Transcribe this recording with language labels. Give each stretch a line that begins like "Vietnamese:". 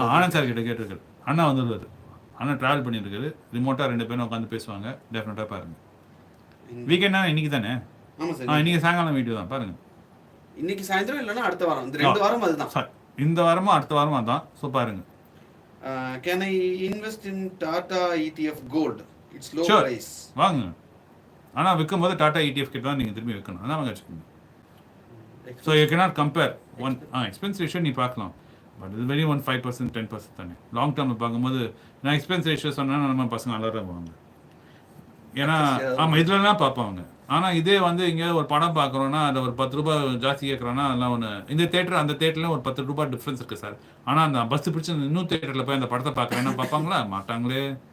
Tamil: Anand sir கிட்ட கேட்டிருக்காரு. அண்ணா வந்துருவாரு. அண்ணா டிராவல் பண்ணிட்டு இருக்காரு. ரிமோட்டா 2 பேரும் உட்காந்து பேசுவாங்க. டெஃபினட்டா பாருங்க. வீக்கெண்ட்னா இன்னைக்கு தானே? ஆமா சார். இன்னைக்கு சாயங்காலம் வீடியோ தான் பாருங்க. இன்னைக்கு சாயந்தரம் இல்லனா அடுத்த வாரம். இந்த 2 வாரம் அதுதான். சார் இந்த வாரமும் அடுத்த வாரமும் அதான். சோ பாருங்க.
English: Can I invest in Tata ETF Gold? It's low price.
Tamil: வாங்க. ஆனா விக்கும்போது டாடா ETF கிட்ட தான் நீங்க திரும்பி வைக்கணும். அதான் வாங்க வச்சுக்கோங்க.
English: So you cannot compare one expense ratio
Tamil: நீ பார்க்கலாம். பட் இது வெரி 5% 10% தானே. லாங் டர்ம்ல பார்க்கும்போது நான் எக்ஸ்பென்ஸ் ரேஷியோ சொன்னா நம்ம பசங்க நல்லா இருப்பாங்க. ஏன்னா ஆமா இதுலலாம் பார்ப்பாங்க. ஆனால் இதே வந்து இங்கே ஒரு படம் பார்க்குறோன்னா அதில் ஒரு 10 ரூபாய் ஜாஸ்தி கேட்குறோன்னா அதெல்லாம் ஒன்று, இந்த தேட்டர் அந்த தேட்டரில் ஒரு 10 ரூபாய் டிஃப்ரென்ஸ் இருக்குது சார். ஆனால் அந்த பஸ் பிடிச்சி இன்னும் தேட்டரில் போய் அந்த படத்தை பார்க்குறேன்னா பார்ப்பாங்களா? மாட்டாங்களே.